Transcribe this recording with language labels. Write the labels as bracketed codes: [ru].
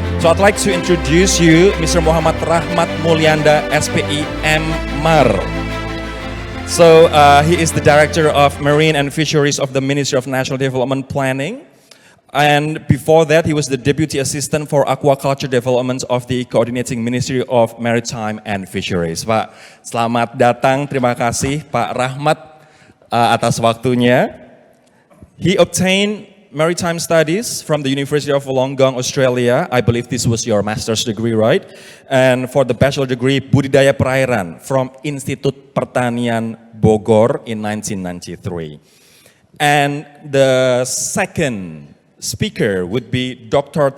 [en] So I'd like to introduce you Mr. Muhammad Rahmat Mulyanda, SPI MR. So he is the Director of Marine and Fisheries of the Ministry of National Development Planning. And before that, he was the Deputy Assistant for Aquaculture Development of the Coordinating Ministry of Maritime and Fisheries. [id] Pak, selamat datang. Terima kasih Pak Rahmat atas waktunya. [en] He obtained maritime studies from the University of Wollongong, Australia. I believe this was your master's degree, right? And for the bachelor degree, Budidaya Perairan from Institut Pertanian Bogor in 1993. And the second speaker would be Dr.